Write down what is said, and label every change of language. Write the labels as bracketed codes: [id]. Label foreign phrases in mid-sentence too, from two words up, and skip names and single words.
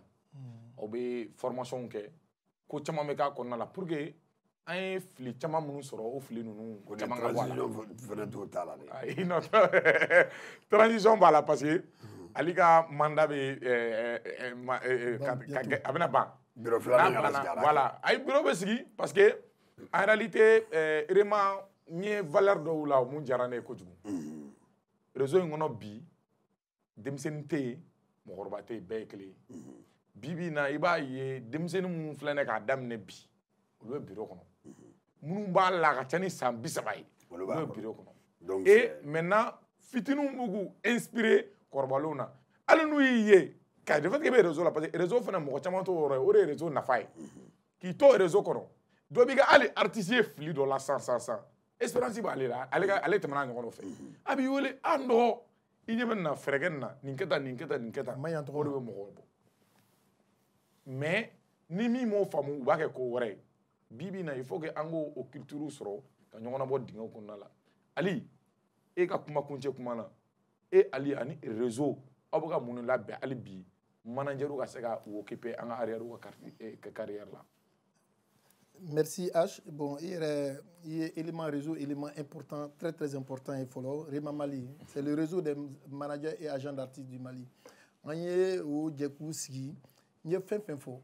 [bm] Aw bɛ formation kɛ ko caman bɛ k'a kɔnɔna la [fr] pour que [bm] an ye fili caman minnu sɔrɔ o fili ninnu caman ka bɔ a la. Transition fana t'o t'a la dɛ. Ayi non transition b'a la [fr] parce que [bm] ale ka mandat bɛ a bɛna ban. Bureau filanan kana sigi a la. Voilà ayi bureau bɛ sigi [fr] parce que en réalité [bm] Rema n ye valeur dɔw la mun diyara ne ye kojugu. Réseau in kɔnɔ bi denmisɛnnin tɛ yen mɔgɔkɔrɔba tɛ yen bɛɛ ye kelen ye. Bibi in na i b'a ye denmisɛnnin minnu filɛ nin ye k'a daminɛ bi olu bɛ bureau kɔnɔ. Minnu b'a la a ka ca ni san 30 ye olu bɛ bureau kɔnɔ. [fr] Et maintenant [bm] fitininw b'u k'u inspirer kɔrɔbalenw na hali n'u y'i ye k'a [fr] de fait que [bm] i bɛ réseau la [fr] parce que [bm] réseau fana mɔgɔ caman t'o yɔrɔ ye o de ye réseau nafa ye. K'i to réseau kɔnɔ dɔ b'i ka hali artiste ye fili dɔ la sisan espérance b'ale la ale tɛmɛna ɲɔgɔn fɛ a b'i wele a n dɔgɔ i ɲɛ bɛ nin na fɛɛrɛ kɛ nin na nin kɛ tan nin kɛ tan nin kɛ tan o de bɛ mɔgɔw bɔ mais ni min m'o faamu u b'a kɛ ko wɛrɛ ye bibi in na [fr] il faut que [bm] an k'o culture sɔrɔ ka ɲɔgɔn nabɔ dingɛw kɔnɔna la Ali e ka kuma kuncɛ kuma na Ali ani réseau aw bɛ ka mun de labɛn hali bi manager ka se ka u occuper an ka arrière ka carrière la. [fr] Merci H. Bon, il y a élément réseau, élément important, très très important et follow. Rema Mali, c'est le réseau des managers et agents d'artistes du Mali. On y est au Djekouski, il y a fin fort.